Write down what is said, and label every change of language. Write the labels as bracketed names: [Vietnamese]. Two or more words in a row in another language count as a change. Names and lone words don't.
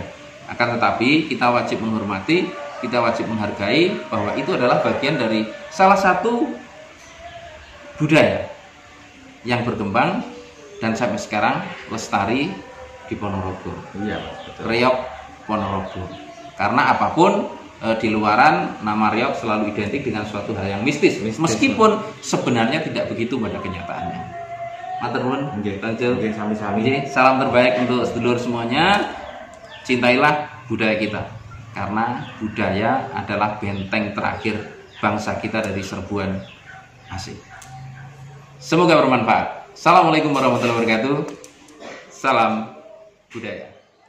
[Indonesian] Akan tetapi kita wajib menghormati, kita wajib menghargai bahwa itu adalah bagian dari salah satu budaya yang berkembang dan sampai sekarang lestari di Ponorogo. Iya, betul. Reog Ponorogo. Karena apapun di luaran nama reog selalu identik dengan suatu hal yang mistis, meskipun sebenarnya tidak begitu pada kenyataannya. [Javanese] Matur nuwun, nggih, sami-sami. [Indonesian] Salam terbaik untuk sedulur semuanya. Cintailah budaya kita, karena budaya adalah benteng terakhir bangsa kita dari serbuan asing. Semoga bermanfaat. [Arabic] السلام عليكم ورحمة الله وبركاته. [Indonesian] Salam budaya.